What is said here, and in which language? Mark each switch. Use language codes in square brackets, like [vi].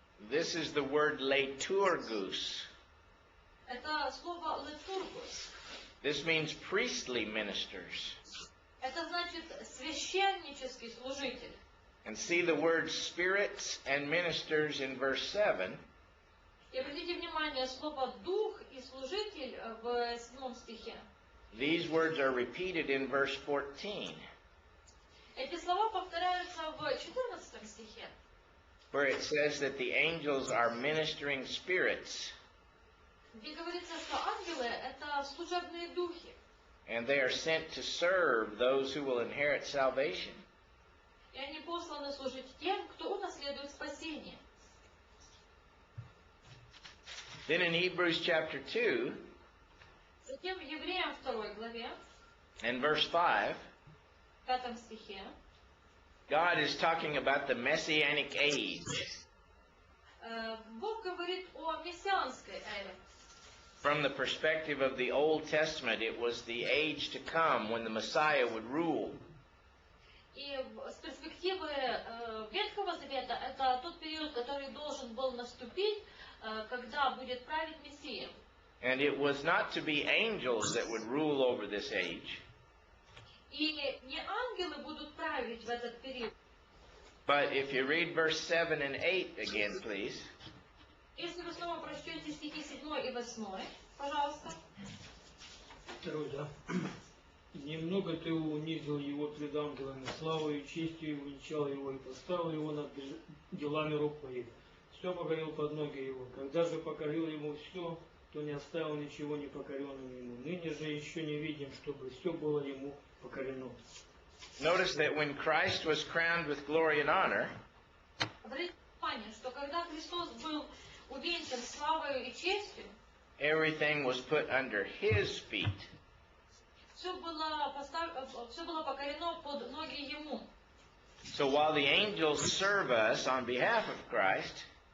[en] This is the word leiturgus. [ru] Это слово литургус. [en] This means priestly ministers. [ru] Это значит священнический служитель. [en] And see the words spirits and ministers in verse 7. [ru] И обратите внимание, слово «дух» и «служитель» в 7 стихе. [en] These words are repeated in verse 14, [ru] Эти слова повторяются в 14 стихе, [en] where it says that the angels are ministering spirits, [ru] где говорится, что ангелы — это служебные духи, [en] and they are sent to serve those who will inherit salvation. [ru] и они посланы служить тем, кто унаследует спасение. [en] Then in Hebrews chapter 2 [ru] Затем в Евреям 2 главе, [en] and verse 5, [ru] 5 стихе, [en] God is talking about the Messianic age. [ru] Бог говорит о мессианской эре. [en] From the perspective of the Old Testament, it was the age to come when the Messiah would rule. [ru] И с перспективы Ветхого Завета это тот период, который должен был наступить, когда будет править Мессия. [en] And it was not to be angels that would rule over this age, [ru] И не ангелы будут править в этот период. [en] but if you read verse 7 and 8 again, please, [ru] Если вы снова прочтете стихи 7 и 8, пожалуйста. 2, да. Немного ты унизил его пред ангелами, славою и честью увенчал его и поставил его над делами рук твоих. Все покорил под ноги его. Когда же покорил ему все, то не оставил ничего непокоренным ему. Ныне же еще не видим, чтобы все было ему покорено. [en] notice that when Christ was crowned with glory and honor, [ru] Обратите внимание, что когда Христос был увенчан славою и честью, [en] everything was put under his feet. [ru] все было покорено под ноги Ему. [en] So while the angels serve us on behalf of Christ,